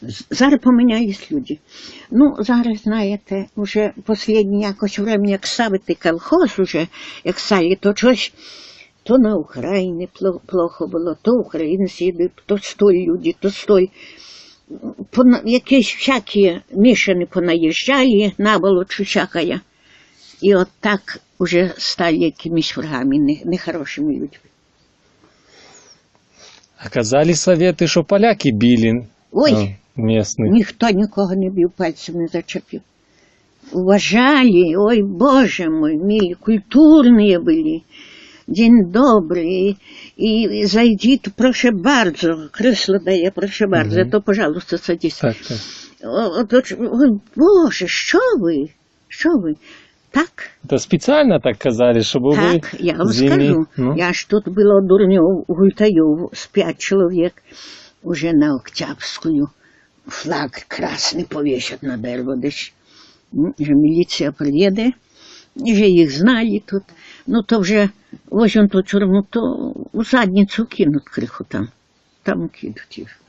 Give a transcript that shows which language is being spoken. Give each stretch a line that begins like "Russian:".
Ukrainian: Зараз помінялись люди. Ну, зараз, знаєте, вже останнє якось время, як ставити колхоз уже, як стали, то щось, то на Україні плохо було, то українці йдуть, то столь люди, то столь. Якісь всякі мішані понаїжджали, наболочу всякая. І от так уже стали якимись врагами, нехорошими людьми. Оказались советы, що поляки били. Ой,
Russian: местных.
Ukrainian: Ніхто нікого не бив, пальцем не зачепив. Уважали, ой,
Russian: Боже мой,
Ukrainian: милі, культурні були. День добрий, і зайдіть,
Polish: прошу bardzo,
Ukrainian: кресло дає, прошу bardzo, то,
Russian: пожалуйста,
Ukrainian: садись. Так. Ой, Боже, що ви? Так?
Russian: Это специально так казали, чтобы вы...
Ukrainian: Так, я вам скажу. Я ж тут було дурньов, гультаїв з 5 чоловік, уже на Октябрьскую. Флаг красний повісять на дерево десь. Вже міліція приїде, вже їх знали тут. Ну, то вже возьмуть ту тюрму, то у задницю кинуть криху там. Там кинуть їх.